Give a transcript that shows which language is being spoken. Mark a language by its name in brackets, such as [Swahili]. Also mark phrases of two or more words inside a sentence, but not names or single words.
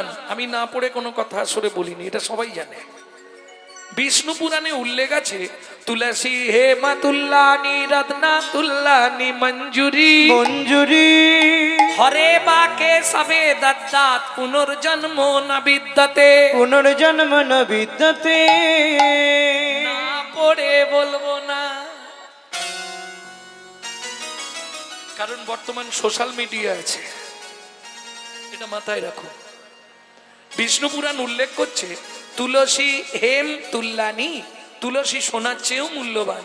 [Bangla] আমি না পড়ে কোনো কথা আসলে বলিনি, এটা সবাই জানে। বিষ্ণু পুরাণে উল্লেখ আছে, [Sanskrit] তুলসী হে মা তুল্লানি রত্না তুল্লানি মঞ্জুরি মঞ্জুরি হরে বাকে সবে দত্তাত পুনর্জন্ম ন বিদ্যতে। পুনর্জন্ম ন বিদ্যতে। [Bangla] না পড়ে বলবো না, কারণ বর্তমান [English] social media [Bangla] আছে, এটা মাথায় রাখো। বিষ্ণু পুরাণ উল্লেখ করছে, [Sanskrit] তুলসী হেম তুল্লানি, [Bangla] তুলসী সোনার চেয়েও মূল্যবান।